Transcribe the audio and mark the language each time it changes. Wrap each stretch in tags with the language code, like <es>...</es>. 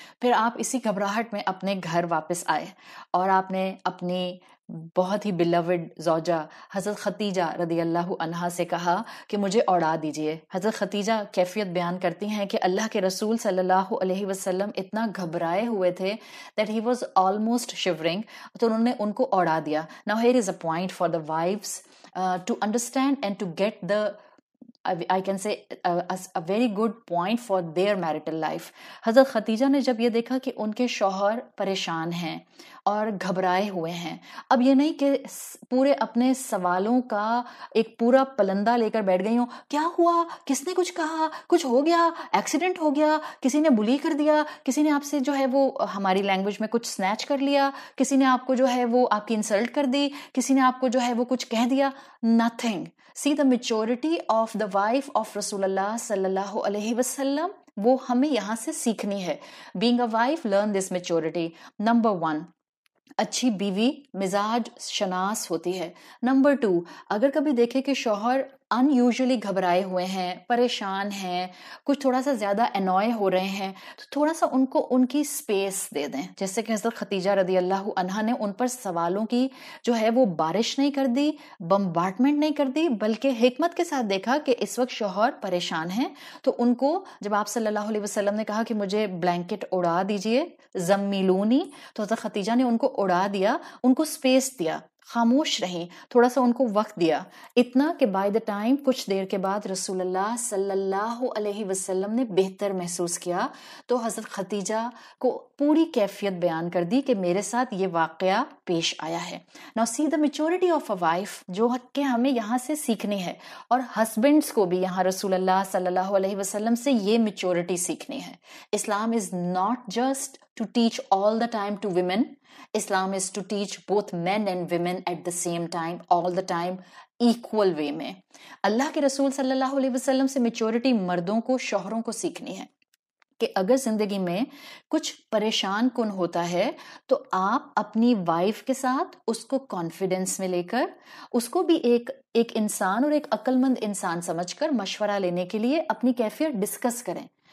<ur>پھر آپ اسی گھبراہٹ میں اپنے گھر واپس آئے اور آپ نے اپنی بہت ہی بیلوڈ زوجہ حضرت ختیجہ رضی اللہ عنہا سے کہا کہ مجھے اوڑا دیجئے. حضرت ختیجہ کیفیت بیان کرتی ہیں کہ اللہ کے رسول صلی اللہ علیہ وسلم اتنا گھبرائے ہوئے تھے</ur> <en>that he was almost shivering,</en> <ur>تو انہوں نے ان کو اوڑا دیا.</ur> <en>Now here is a point for the wives to understand and to get the I can say a very good point for their marital life.</en> <ur>حضرت ختیجہ نے جب یہ دیکھا کہ ان کے شوہر پریشان ہیں اور گھبرائے ہوئے ہیں, اب یہ نہیں کہ پورے اپنے سوالوں کا ایک پورا پلندہ لے کر بیٹھ گئی ہوں, کیا ہوا, کس نے کچھ کہا, کچھ ہو گیا, ایکسیڈنٹ ہو گیا, کسی نے بلی کر دیا, کسی نے آپ سے جو ہے وہ ہماری لینگویج میں کچھ سنیچ کر لیا, کسی نے آپ کو جو ہے وہ آپ کی انسلٹ کر دی, کسی نے آپ کو جو ہے وہ کچھ کہہ دیا.</ur> <en>Nothing. See the maturity of the wife of رسول اللہ صلی اللہ علیہ وسلم,</en> <ur>وہ ہمیں یہاں سے سیکھنی ہے.</ur> <en>Being a wife, learn this maturity.</en> <ur>Number 1, اچھی بیوی مزاج شناس ہوتی ہے. نمبر 2, اگر کبھی دیکھے کہ شوہر ان یوزلی گھبرائے ہوئے ہیں, پریشان ہیں, کچھ تھوڑا سا زیادہ انوائے ہو رہے ہیں, تو تھوڑا سا ان کو ان کی سپیس دے دیں. جیسے کہ حضرت ختیجہ رضی اللہ عنہا نے ان پر سوالوں کی جو ہے وہ بارش نہیں کر دی, بمبارڈمنٹ نہیں کر دی, بلکہ حکمت کے ساتھ دیکھا کہ اس وقت شوہر پریشان ہیں, تو ان کو جب آپ صلی اللہ علیہ وسلم نے کہا کہ مجھے بلینکٹ اڑا دیجئے, زمیلونی, تو حضرت ختیجہ نے ان کو اڑا دیا, ان کو سپیس دیا, خاموش رہیں, تھوڑا سا ان کو وقت دیا. اتنا کہ بائی دا ٹائم کچھ دیر کے بعد رسول اللہ صلی اللہ علیہ وسلم نے بہتر محسوس کیا تو حضرت ختیجہ کو پوری کیفیت بیان کر دی کہ میرے ساتھ یہ واقعہ پیش آیا ہے.</ur> <en>Now see the maturity of a wife,</en> <ur>جو کہ ہمیں یہاں سے سیکھنی ہے, اور ہسبینڈس کو بھی یہاں رسول اللہ صلی اللہ علیہ وسلم سے یہ میچورٹی سیکھنی ہے.</ur> <en>Islam is not just to teach all the time to women. Islam is to teach both men and women at the same time, all the time, equal way میں.</en> <ur>اللہ کے رسول صلی اللہ علیہ وسلم سے میچورٹی مردوں کو, شوہروں کو سیکھنی ہے کہ اگر زندگی میں کچھ پریشان کن ہوتا ہے تو آپ اپنی وائف کے ساتھ اس کو کانفیڈنس میں لے کر, اس کو بھی ایک انسان اور ایک عقل مند انسان سمجھ کر مشورہ لینے کے لیے اپنی کیفیت ڈسکس کریں.</ur>